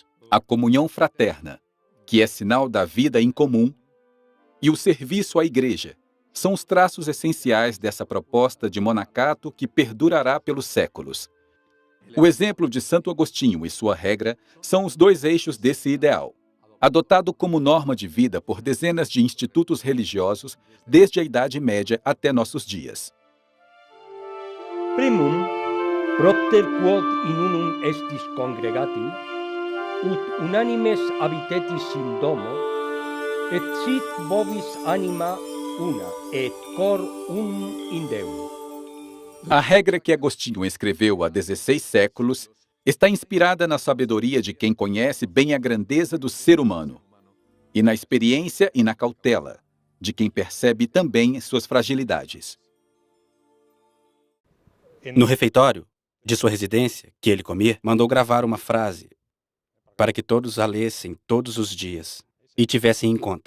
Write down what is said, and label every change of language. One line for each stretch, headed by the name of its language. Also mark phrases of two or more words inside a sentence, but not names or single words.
Portuguese: A comunhão fraterna, que é sinal da vida em comum, e o serviço à igreja, são os traços essenciais dessa proposta de monacato que perdurará pelos séculos. O exemplo de Santo Agostinho e sua regra são os dois eixos desse ideal, adotado como norma de vida por dezenas de institutos religiosos desde a Idade Média até nossos dias.
Latin: Primum, propter quod in unum estis congregati, ut unanimes habitetis in domo, et sit vobis anima una, et cor unum in Deum.
Portuguese: A regra que Agostinho escreveu há 16 séculos está inspirada na sabedoria de quem conhece bem a grandeza do ser humano e na experiência e na cautela de quem percebe também suas fragilidades. No refeitório de sua residência, que ele comia, mandou gravar uma frase para que todos a lessem todos os dias e tivessem em conta.